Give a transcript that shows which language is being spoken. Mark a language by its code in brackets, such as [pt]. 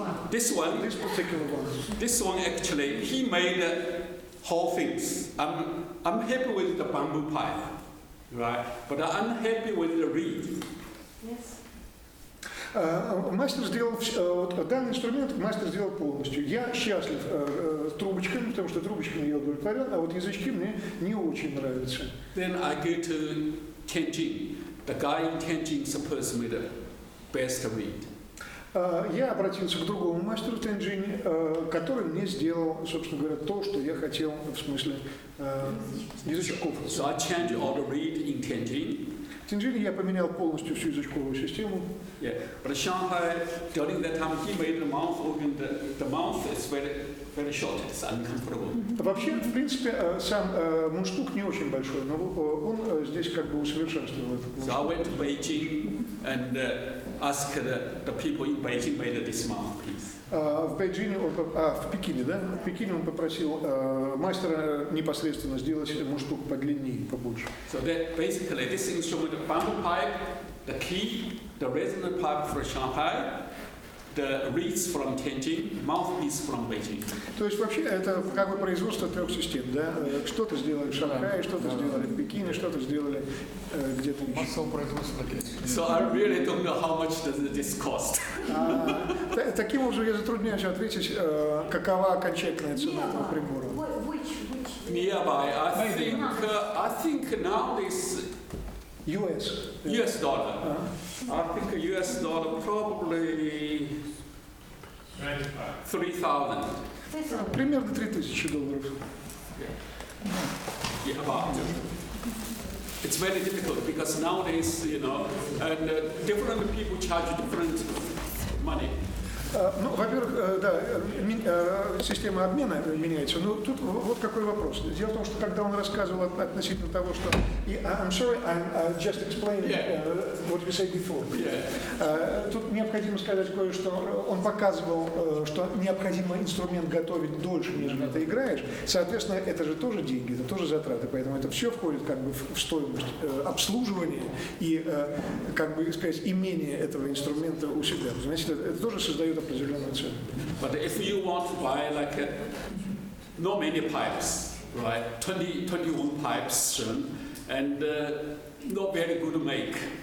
[en] This one actually, he made whole things. I'm happy with the bamboo pipe, right? But I'm unhappy with the reed. Yes. [ru] Мастер сделал, вот данный инструмент мастер сделал полностью. Я счастлив трубочками, потому что трубочками я удовлетворен, а вот язычки мне не очень нравятся. [en] Then I go to ZHENG-TING. The guy in ZHENG-TING supposed me the best reed. [ru] Я обратился к другому мастеру в Тяньчжине, который мне сделал, собственно говоря, то, что я хотел, в смысле язычков. [en] So I changed all the reed in ZHENG-TING. [ru] В Тяньчжине я поменял полностью всю язычковую систему. [en] Yeah, but Shanghai, during that time, he made the mouth organ. The mouth is very short. It's uncomfortable. [ru] Вообще, в принципе, сам мундштук не очень большой, но он здесь как бы усовершенствовал этот. [en] So I went to Beijing and asked the people in Beijing made this mouthpiece. [ru] В Бейджине, в Пекине, да? В Пекине он попросил мастера непосредственно сделать мундштук подлиннее, побольше. [en] So that basically this instrument, the bamboo pipe, the key, the resonant pipe for Shanghai, the reeds from ZHENG-TING, mouthpiece from Beijing. [ru] То есть вообще это как бы производство трех систем, да? Что-то сделали в Шанхае, что-то сделали в Пекине, что-то сделали где-то еще. Массовое производство. [en] So I really don't know how much does this cost. [ru] Таким образом я затрудняюсь ответить, какова окончательная цена этого прибора. [en] Nearby, I think now this US dollar. I think US dollar probably 3,000. [ru] Примерно $3000. [en] Yeah, about. It's very difficult because nowadays, you know, and different people charge different money. [ru] Ну, во-первых, да, система обмена меняется. Но тут вот какой вопрос. Дело в том, что когда он рассказывал относительно того, что [en] I'm sorry, I'm just explaining what you said before. [ru] Тут необходимо сказать кое-что. Он показывал, что необходимо инструмент готовить дольше, нежели ты играешь. Соответственно, это же тоже деньги, это тоже затраты. Поэтому это все входит как бы в стоимость обслуживания и, как бы сказать, имения этого инструмента у себя. Значит, это тоже создает определенную цену. [en] But if you want to buy like not many pipes, right? 21 pipes, and not very good to make.